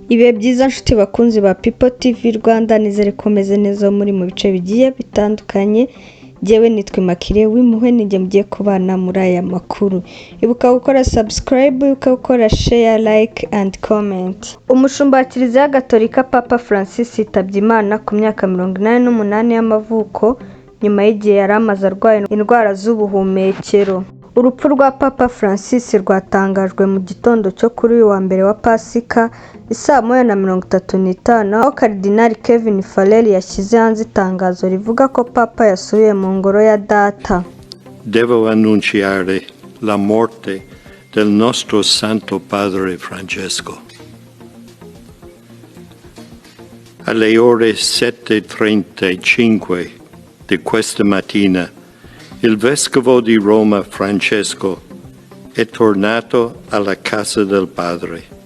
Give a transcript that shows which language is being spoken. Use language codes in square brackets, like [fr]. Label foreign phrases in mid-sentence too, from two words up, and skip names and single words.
[rw] Ibihe byiza nshuti bakunzi ba People TV Rwanda, nizere ko meze neza muri mu bice bigiye bitandukanye. Jewe nitwa Makire w'impuhwe, ninjye mugiye kubana muri aya makuru. Ibuka gukora subscribe, ibuka gukora share, [en] like and comment. [rw] Umushumba wa Kiliziya Gatolika Papa Francis yitabye Imana ku myaka 88 y'amavuko, nyuma y'igihe yari amaze arwaye indwara z'ubuhumekero. Urupfu rwa Papa Francis rwatangajwe mu gitondo cyo kuri uyu wa mbere wa Pasika isaa 1:35, aho Cardinal Kevin Farrell yashyize hanze itangazo rivuga ko Papa yasubiye mu ngoro ya Data. [it] Devo annunciare la morte del nostro Santo Padre Francesco. Alle ore 7:35 di questa mattina, il Vescovo di Roma Francesco è tornato alla casa del Padre.